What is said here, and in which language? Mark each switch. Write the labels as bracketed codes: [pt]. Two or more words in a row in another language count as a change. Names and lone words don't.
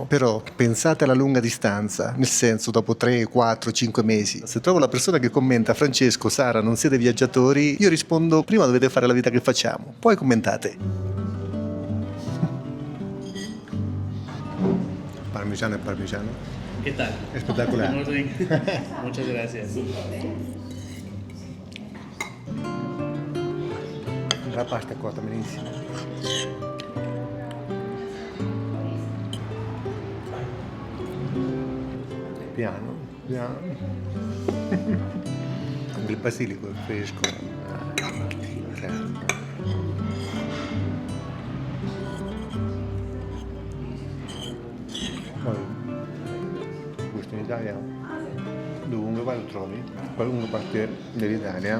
[it] Però pensate alla lunga distanza, nel senso dopo 3, 4, 5 mesi. Se trovo la persona che commenta Francesco, Sara, non siete viaggiatori, io rispondo prima dovete fare la vita che facciamo, poi commentate. Parmigiano e parmigiano. [es] ¿Qué tal? Espectacular. Muy bien. Muchas gracias. [it] La pasta è cotta benissimo. Piano, piano. Anche il basilico è fresco. Poi, questo in Italia, dovunque vai lo trovi, qualunque parte dell'Italia.